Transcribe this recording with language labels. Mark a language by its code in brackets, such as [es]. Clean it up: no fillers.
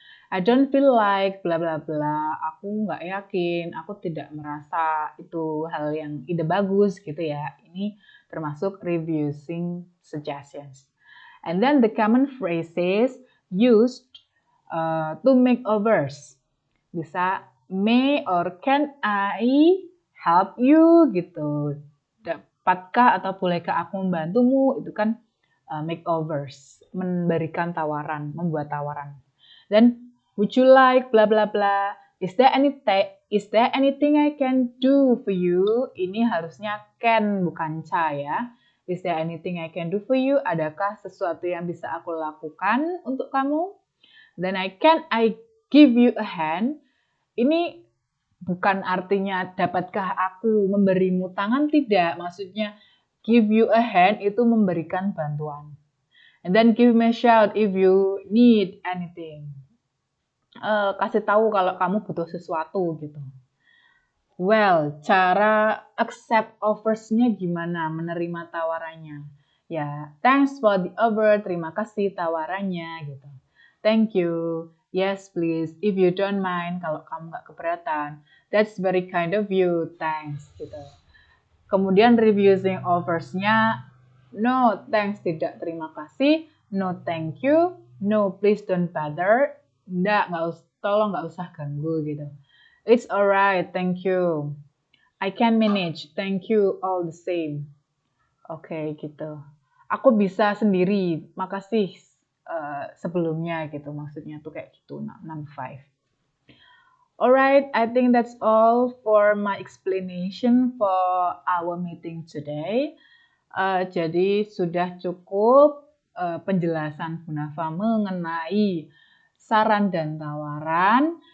[en] I don't feel like bla bla bla. [id] Aku nggak yakin, aku tidak merasa itu hal yang ide bagus gitu ya. Ini termasuk refusing suggestions. [en] And then the common phrases used to make overs. Bisa may or can I help you gitu. [id] Dapatkah atau bolehkah aku membantumu? Itu kan makeovers, memberikan tawaran, membuat tawaran. [en] Dan would you like bla bla bla? Is there anything I can do for you? [id] Ini harusnya can bukan ca ya. [en] Is there anything I can do for you? [id] Adakah sesuatu yang bisa aku lakukan untuk kamu? [en] Then can I give you a hand? [id] Ini bukan artinya dapatkah aku memberimu tangan, tidak. Maksudnya give you a hand itu memberikan bantuan. [en] And then give me a shout if you need anything. [id] Kasih tahu kalau kamu butuh sesuatu gitu. Well, cara accept offers-nya gimana? Menerima tawarannya. Ya, [en] thanks for the offer. [id] Terima kasih tawarannya gitu. [en] Thank you. Yes, please. If you don't mind, [id] kalau kamu nggak keberatan. [en] That's very kind of you. Thanks gitu. Kemudian refusing offers-nya, no, thanks, [id] tidak terima kasih. [en] No, thank you. No, please don't bother. [id] Tolong nggak usah ganggu gitu. [en] It's alright, thank you. I can manage, thank you all the same. [id] Oke, gitu. Aku bisa sendiri, makasih sebelumnya gitu. Maksudnya tuh kayak gitu, number 5. [en] Alright, I think that's all for my explanation for our meeting today. [id] Jadi sudah cukup penjelasan Bu Nafa mengenai saran dan tawaran.